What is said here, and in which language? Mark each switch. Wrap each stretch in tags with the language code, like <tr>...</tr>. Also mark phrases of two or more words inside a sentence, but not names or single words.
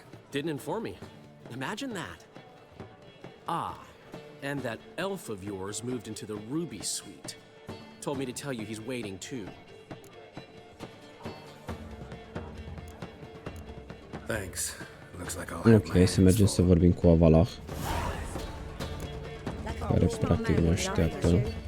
<en>Didn't inform me. Imagine that. Ah, and that elf of yours moved into the Ruby Suite. Told me to tell you he's waiting too. Thanks. Looks like I'll have my</en> <ro>Ok, să mergem să vorbim cu Avalah, care practic mă așteaptă.</ro>